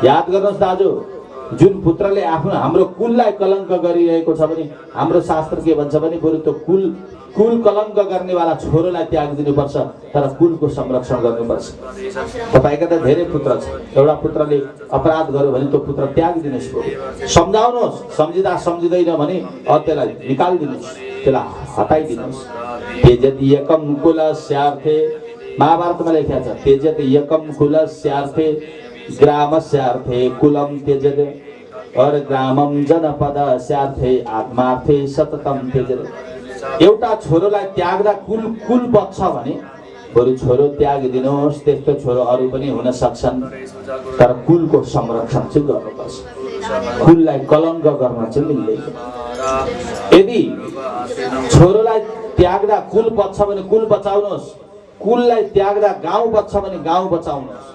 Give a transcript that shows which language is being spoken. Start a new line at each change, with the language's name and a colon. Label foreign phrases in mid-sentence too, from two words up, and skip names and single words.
Nepali: याद गर्नुहोस् दाजु, जुन पुत्रले आफ्नो हाम्रो कुललाई कलङ्क गरिरहेको छ भने हाम्रो शास्त्र के भन्छ भने बरु त्यो कुल कलङ्क गर्नेवाला छोरोलाई त्याग दिनुपर्छ, तर कुलको संरक्षण गर्नुपर्छ। तपाईँका त धेरै पुत्र छ, एउटा पुत्रले अपराध गर्यो भने त्यो पुत्र त्याग दिनुहोस्, सम्झाउनुहोस्। सम्झिँदैन भने त्यसलाई निकालिदिनुहोस्, त्यसलाई हटाइदिनुहोस्।
Sanskrit: त्यजति एकम कुलस्यार्थे,
Nepali: महाभारतमा लेखेको छ,
Sanskrit: त्यजति एकम कुलस्यार्थे ग्रामस्यार्थे कुलम त्यजते और ग्रामम जनपदस्यार्थे आत्मार्थे सततम त्यजते।
Nepali: एउटा छोरोलाई त्याग्दा कुल बच्छ भने बरु छोरो त्यागिदिनुहोस्, त्यस्तो छोरो अरू पनि हुन सक्छन्, तर कुलको संरक्षण चाहिँ गर्नुपर्छ। कुललाई कलङ्क गर्न चाहिँ मिल्दैन। यदि छोरोलाई त्याग्दा कुल बच्छ भने कुल बचाउनुहोस्, कुललाई त्याग्दा गाउँ बच्छ भने गाउँ बचाउनुहोस्।